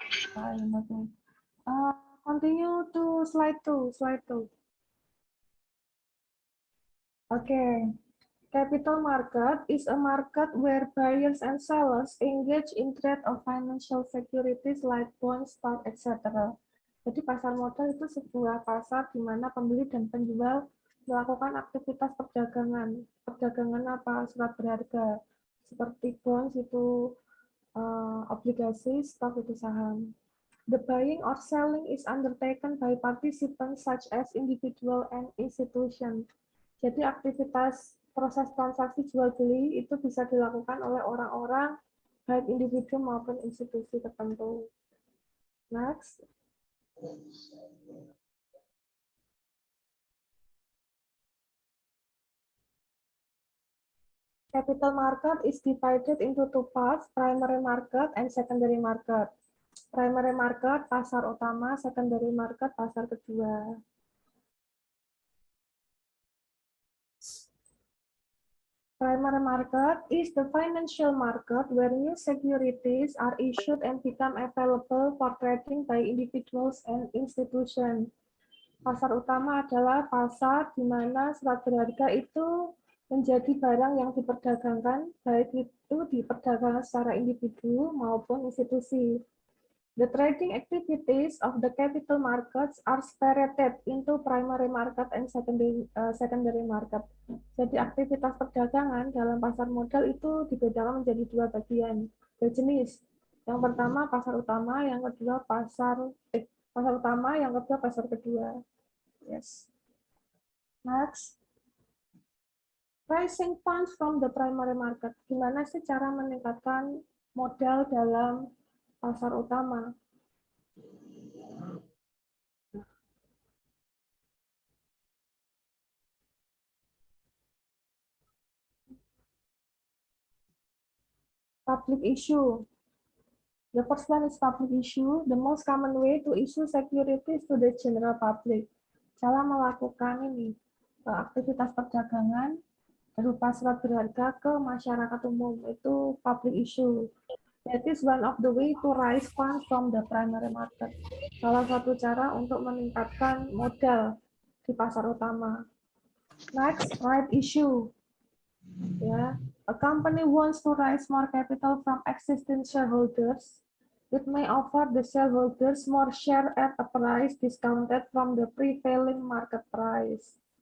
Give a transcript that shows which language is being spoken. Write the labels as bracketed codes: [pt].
[en] Fine, okay. Continue to slide 2. Slide 2. Okay. Capital market is a market where buyers and sellers engage in trade of financial securities like bonds, stock, etc. [id] Jadi pasar modal itu sebuah pasar di mana pembeli dan penjual melakukan aktivitas perdagangan. Perdagangan apa? Surat berharga. Seperti bonds itu obligasi, stok itu saham. [en] The buying or selling is undertaken by participants such as individual and institution. [id] Jadi aktivitas proses transaksi jual beli itu bisa dilakukan oleh orang-orang baik individu maupun institusi tertentu. [en] Next. Capital market is divided into two parts, primary market and secondary market. Primary market, [id] pasar utama, [en] secondary market, [id] pasar kedua. [en] Primary market is the financial market where new securities are issued and become available for trading by individuals and institutions. [id] Pasar utama adalah pasar di mana surat berharga itu menjadi barang yang diperdagangkan, baik itu diperdagangkan secara individu maupun institusi. [en] The trading activities of the capital markets are separated into primary market and secondary market. [id] Jadi aktivitas perdagangan dalam pasar modal itu dibedakan menjadi dua bagian, berjenis. Yang pertama pasar utama, yang kedua pasar utama, yang kedua pasar kedua. [en] Yes. Next. Raising funds from the primary market. [id] Gimana sih cara meningkatkan modal dalam pasar utama? [en] Public issue. The first one is public issue. The most common way to issue securities to the general public. [id] Cara melakukan ini aktivitas perdagangan berupa surat berharga ke masyarakat umum itu public issue. [en] That is one of the way to raise funds from the primary market. [id] Salah satu cara untuk meningkatkan modal di pasar utama. [en] Next, right issue. Ya, a company wants to raise more capital from existing shareholders. It may offer the shareholders more share at a price discounted from the prevailing market price.